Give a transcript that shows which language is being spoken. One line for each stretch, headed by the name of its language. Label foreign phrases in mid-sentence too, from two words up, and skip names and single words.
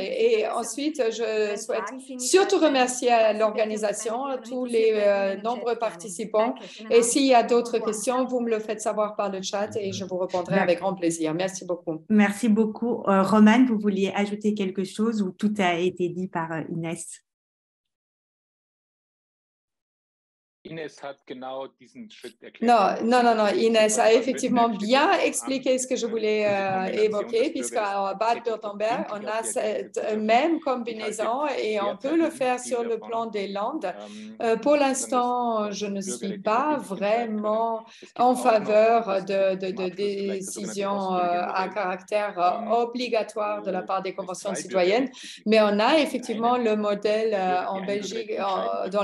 French: Et ensuite, je souhaite surtout remercier l'organisation, tous les nombreux participants. Et s'il y a d'autres questions, vous me le faites savoir par le chat et je vous répondrai avec grand plaisir. Merci beaucoup. Merci beaucoup. Romane, vous vouliez ajouter quelque chose ou tout a été dit par Inès?
German: Inès hat genau diesen Schritt erklärt.
French: Non. Inès a effectivement bien expliqué ce que je voulais évoquer, puisqu'à Bade-Württemberg, on a cette même combinaison et on peut le faire sur le plan des Landes. Pour l'instant, je ne suis pas vraiment en faveur de décisions à caractère obligatoire de la part des conventions citoyennes, mais on a effectivement le modèle en Belgique, dans